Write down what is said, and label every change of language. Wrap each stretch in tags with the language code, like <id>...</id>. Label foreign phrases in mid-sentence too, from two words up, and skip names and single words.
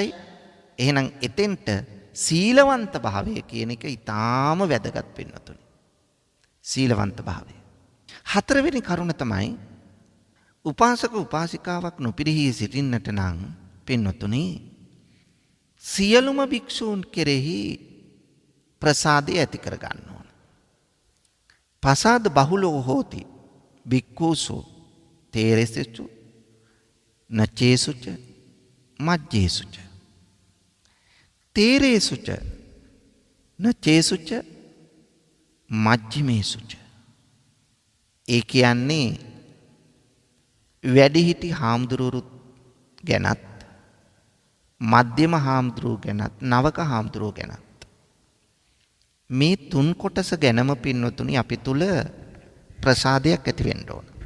<si>එහෙනම් එතෙන්ට සීලවන්ත භාවය කියන එක ඊටාම වැදගත් වෙනතුනි. සීලවන්ත භාවය. හතරවෙනි කරුණ තමයි උපාසක උපාසිකාවක් නොපිරිහී සිටින්නට නම් පින්නතුනි සියලුම භික්ෂූන් කෙරෙහි ප්‍රසාදය ඇති කර ගන්න ඕන.</si> <pi>පසාද බහුලෝ හෝති භික්ඛූසු තේරෙසෙචු නචේසුච මජ්ජේසුච. තේරේසුච නචේසුච මජ්ජිමේසුච.</pi> <si>ඒ කියන්නේ වැඩිහිටි හාමුදුරුවරුත් ගැනත්, මධ්‍යම හාමුදුරුවෝ ගැනත්, නවක හාමුදුරුවෝ ගැනත් මේ තුන් කොටස ගැනම පින්නතුනි අපි තුල ප්‍රසාදයක් ඇති වෙන්න ඕන.</si>